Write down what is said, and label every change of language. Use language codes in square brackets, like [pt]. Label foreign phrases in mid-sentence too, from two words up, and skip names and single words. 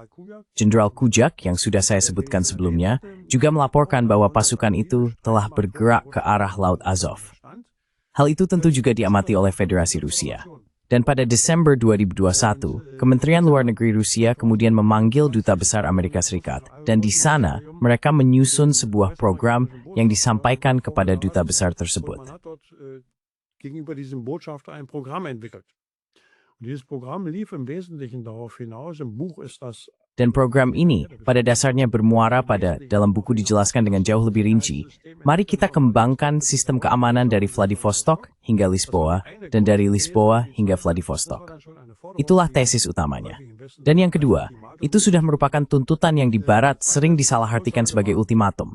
[id] Jenderal Kujak yang sudah saya sebutkan sebelumnya juga melaporkan bahwa pasukan itu telah bergerak ke arah Laut Azov. Hal itu tentu juga diamati oleh Federasi Rusia. Dan pada Desember 2021, Kementerian Luar Negeri Rusia kemudian memanggil Duta Besar Amerika Serikat. Dan di sana, mereka menyusun sebuah program yang disampaikan kepada Duta Besar tersebut. [de] Gegenüber diesem Botschafter ein Programm entwickelt. Und dieses Programm lief im Wesentlichen darauf hinaus, im Buch ist das. [id] Dan program ini pada dasarnya bermuara pada, dalam buku dijelaskan dengan jauh lebih rinci, mari kita kembangkan sistem keamanan dari Vladivostok hingga Lisboa dan dari Lisboa hingga Vladivostok. Itulah tesis utamanya. Dan yang kedua, itu sudah merupakan tuntutan yang di Barat sering disalahartikan sebagai ultimatum.